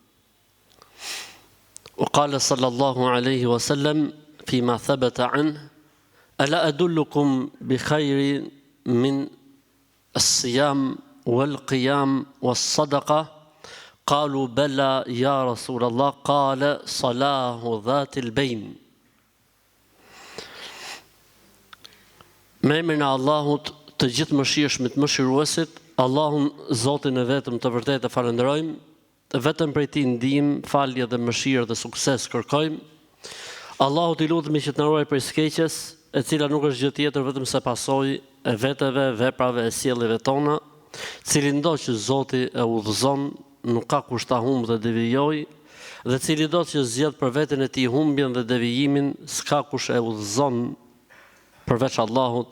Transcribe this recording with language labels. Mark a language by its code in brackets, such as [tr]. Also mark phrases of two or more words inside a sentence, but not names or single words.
[ar] وقال صلى الله عليه وسلم فيما ثبت عنه ألا أدلكم بخير من الصيام والقيام والصدقة قالوا بلى يا رسول الله قال صلاح ذات البين [sq] Me emrin e Allahut të gjithë mëshirshmit mëshiruesit, Allahun Zotin e vetëm të vërtetë falenderojmë, vetëm prej tij ndihmë, falje dhe mëshirë dhe sukses kërkojmë. Allahut I lutemi që të na ruaj prej skeqjes, e cila nuk është gjë tjetër vetëm se pasojë e veteve, veprave e sjelljes tona, cili ndo që Zoti e udhëzon, nuk ka kush ta humbë dhe devijojë, dhe cili do që zgjedh për veten e tij humbjen dhe devijimin, s'ka kush e udhëzon përveç Allahut.